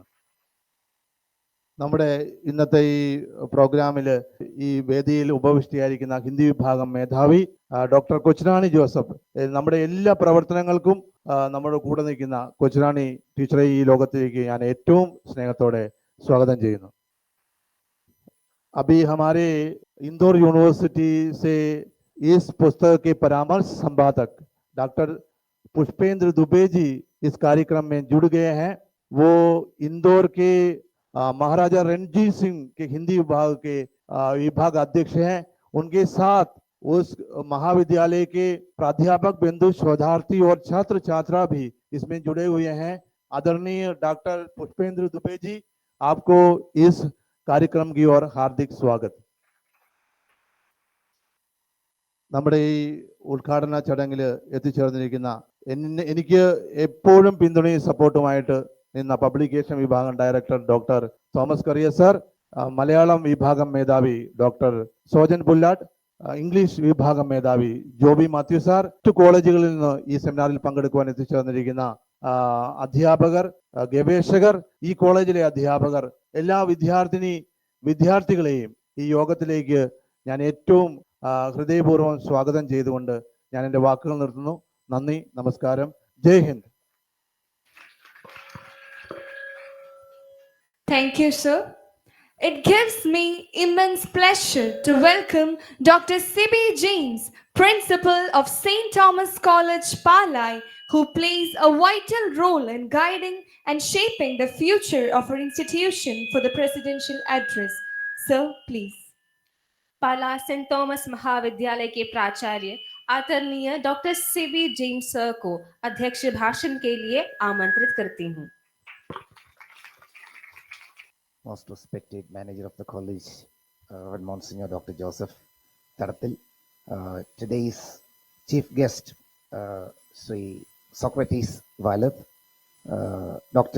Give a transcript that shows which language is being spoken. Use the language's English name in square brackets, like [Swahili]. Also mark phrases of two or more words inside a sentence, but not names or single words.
[Malayalam] നമ്മുടെ ഇന്നത്തെ ഈ പ്രോഗ്രാമിൽ ഈ വേദിയിൽ ഉപവിഷ്ടിയായിരിക്കുന്ന ഹിന്ദി വിഭാഗം മേധാവി ഡോക്ടർ കൊച്ചുറാണി ജോസഫ്, നമ്മുടെ എല്ലാ പ്രവർത്തനങ്ങൾക്കും നമ്മുടെ കൂടെ നിൽക്കുന്ന കൊച്ചുറാണി ടീച്ചറെ ഈ ലോകത്തിലേക്ക് ഞാൻ ഏറ്റവും സ്നേഹത്തോടെ സ്വാഗതം ചെയ്യുന്നു. [Hindi] अभी हमारे इंदौर यूनिवर्सिटी से इस पुस्तक के परामर्श संपादक डॉक्टर पुष्पेंद्र दुबे जी इस कार्यक्रम में जुड़ गए हैं. वो इंदौर के महाराजा रणजीत सिंह के हिंदी विभाग के विभाग अध्यक्ष हैं. उनके साथ उस महाविद्यालय के प्राध्यापक बिंदु शोधार्थी और छात्र छात्रा भी इसमें जुड़े हुए हैं. आदरणीय डॉक्टर पुष्पेंद्र दुबे जी, आपको इस कार्यक्रम की ओर हार्दिक स्वागत. [Malayalam] നമ്മുടെ ഈ ഉദ്ഘാടന ചടങ്ങിൽ എത്തിച്ചേർന്നിരിക്കുന്ന എനിക്ക് എപ്പോഴും പിന്തുണയും സപ്പോർട്ടുമായിട്ട് നിന്ന പബ്ലിക്കേഷൻ വിഭാഗം ഡയറക്ടർ ഡോക്ടർ തോമസ് കറിയ സർ, മലയാളം വിഭാഗം മേധാവി ഡോക്ടർ സോജൻ പുല്ലാട്ട്, ഇംഗ്ലീഷ് വിഭാഗം മേധാവി ജോബി മാത്യു സാർ, മറ്റു കോളേജുകളിൽ നിന്ന് ഈ സെമിനാറിൽ പങ്കെടുക്കുവാൻ എത്തിച്ചേർന്നിരിക്കുന്ന അധ്യാപകർ, ഗവേഷകർ, ഈ കോളേജിലെ അധ്യാപകർ, എല്ലാ വിദ്യാർത്ഥികളെയും ഈ യോഗത്തിലേക്ക് ഞാൻ ഏറ്റവും ഹൃദയപൂർവ്വം സ്വാഗതം ചെയ്തുകൊണ്ട് ഞാൻ എൻ്റെ വാക്കുകൾ നിർത്തുന്നു. നന്ദി, നമസ്കാരം, [Hindi] जय हिन्द. [English] Thank you, sir. It gives me immense pleasure to welcome Dr. C.B. James, Principal of St. Thomas College, Palai, who plays a vital role in guiding and shaping the future of our institution for the presidential address. Sir, please. [Hindi] पाला सेंट थॉमस महाविद्यालय के प्राचार्य आदरणीय डॉक्टर सीबी जेम्स सर को अध्यक्ष भाषण के लिए आमंत्रित करती हूँ. [English] Most respected manager of the college, Reverend Monsignor Dr. Joseph Taratil, today's chief guest, Sri Socrates Violet, Dr.